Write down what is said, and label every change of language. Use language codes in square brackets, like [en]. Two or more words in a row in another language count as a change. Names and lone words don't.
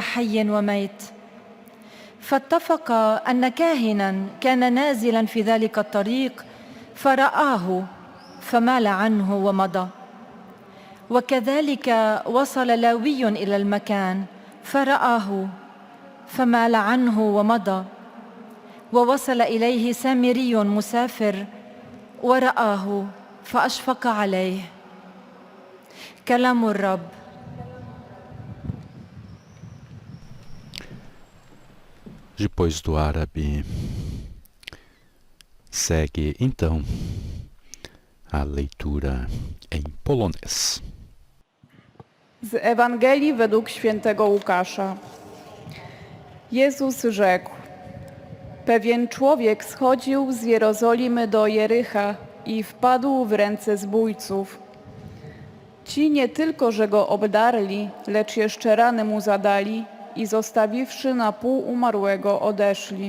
[ar] حي وميت فاتفق أن كاهنا كان نازلا في ذلك الطريق فرآه فمال عنه ومضى وكذلك وصل لاوي إلى المكان فرآه فمال عنه ومضى ووصل إليه سامري مسافر ورآه فأشفق عليه. كلام الرب. [pt] Depois do árabe, segue então a leitura em polonês. [pl] Z Ewangelii według świętego Łukasza. Jezus rzekł: pewien człowiek schodził z Jerozolimy do Jericha i wpadł w ręce zbójców. Ci nie tylko, że go obdarli, lecz jeszcze rany mu zadali i zostawiwszy na pół umarłego odeszli.